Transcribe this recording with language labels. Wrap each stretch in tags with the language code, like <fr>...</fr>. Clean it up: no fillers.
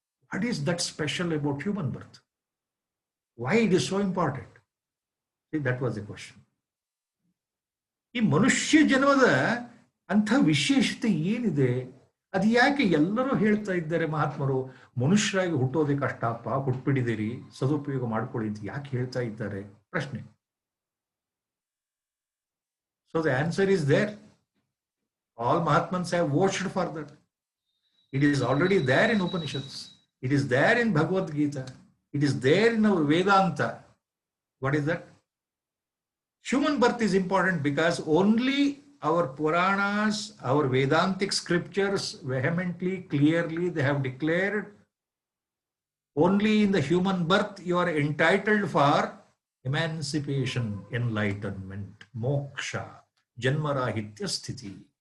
<en>What is that special about human birth? Why it is so important? See, that was the question.</en> <kn>ಈ ಮನುಷ್ಯ ಜನ್ಮದ ಅಂಥ ವಿಶೇಷತೆ ಏನಿದೆ, ಅದು ಯಾಕೆ ಎಲ್ಲರೂ ಹೇಳ್ತಾ ಇದ್ದಾರೆ ಮಹಾತ್ಮರು, ಮನುಷ್ಯರಾಗಿ ಹುಟ್ಟೋದೇ ಕಷ್ಟಪ್ಪ, ಹುಟ್ಬಿಡಿದಿರಿ, ಸದುಪಯೋಗ ಮಾಡ್ಕೊಳ್ಳಿ ಅಂತ ಯಾಕೆ ಹೇಳ್ತಾ ಇದ್ದಾರೆ ಪ್ರಶ್ನೆ.</kn> <en>So the answer is there. All Mahatmans have watched for that. It is already there in Upanishads. It is there in Bhagavad Gita. It is there in our Vedanta. What is that? Human birth is important because only our Puranas, our Vedantic scriptures vehemently, clearly, they have declared only in the human birth you are entitled for emancipation, enlightenment, moksha, janmarahitya sthiti.</en>